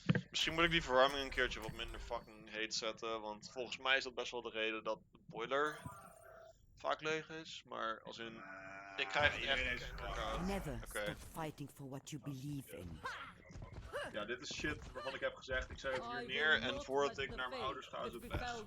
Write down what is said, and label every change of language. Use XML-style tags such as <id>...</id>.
<nl>Misschien moet ik die verwarming een keertje wat minder fucking heet zetten, want volgens mij is dat best wel de reden dat de boiler vaak leeg is, maar als in... Ik krijg echt koud.</nl> <en>Never</en> <nl>Oké.</nl> <en>stop fighting for what you believe in.</en> <nl>Ja, dit is shit waarvan ik heb gezegd, ik zet het hier neer en voordat ik naar mijn ouders ga is het best.</nl>